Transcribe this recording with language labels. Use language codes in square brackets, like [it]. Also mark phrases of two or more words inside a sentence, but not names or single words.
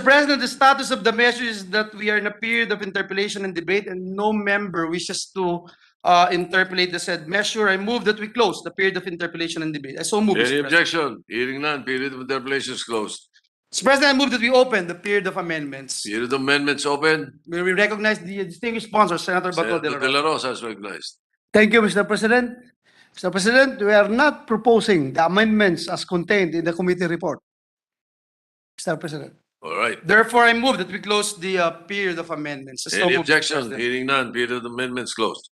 [en] President, the status of the measure is that we are in a period of interpellation and debate and no member wishes to interpolate the said measure. I move that we close the period of interpellation and debate. I so move, Any Mr. President. objection? Hearing none, period of interpellation is closed. Mr. President, I move that we open the period of amendments. Period of amendments open. Where we recognize the distinguished sponsor, Senator Bato de la Senator De Rosa. La Rosa is recognized. Thank you, Mr. President. Mr. President, we are not proposing the amendments as contained in the committee report. Mr. President. All right. Therefore, I move that we close the period of amendments. So Any moved, Mr. objection? President. Hearing none, period of amendments closed.